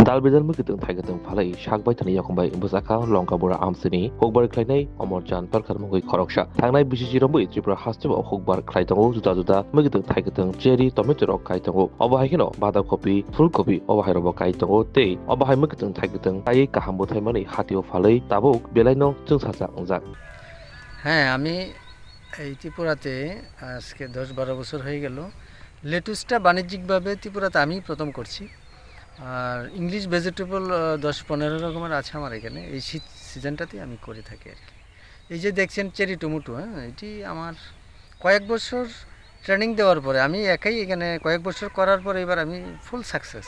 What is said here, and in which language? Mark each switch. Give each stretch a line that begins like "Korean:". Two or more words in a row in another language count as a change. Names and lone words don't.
Kok Borok: Dal bezal mu kiteng thai kiteng phalai shak bai thani yakong bai busaka longka bora amsini hokbar khlainai omor jan parkar mungoi khoroksa thangnai bisiji rombai tripura haste bo hokbar khlai tango juda juda mu kiteng thai kiteng
English: cherry tomato
Kok Borok: rok kai tango obahai kino bada kopi ফুলকপি obahai robo kai tango tei obahai mu kiteng thai kiteng tai kaham bo thai mani hatio phalai tabuk belaino chungsasa ongjak
Bangla: হ্যাঁ, আমি এই ত্রিপুরাতে আজকে 10-12 বছর হয়ে গেল। লেটুসটা বাণিজ্যিকভাবে ত্রিপুরাতে আমি প্রথম করছি। আর
English: English vegetable
Bangla: 10-15 রকমের আছে আমার এখানে। এই শীত সিজনটাতেই আমি করে থাকি আর কি। এই যে দেখছেন
English: cherry tomato,
Bangla: হ্যাঁ, এটি আমার কয়েক বছর ট্রেনিং দেওয়ার পরে আমি একাই এখানে কয়েক বছর করার পরে এবার আমি
English: full success.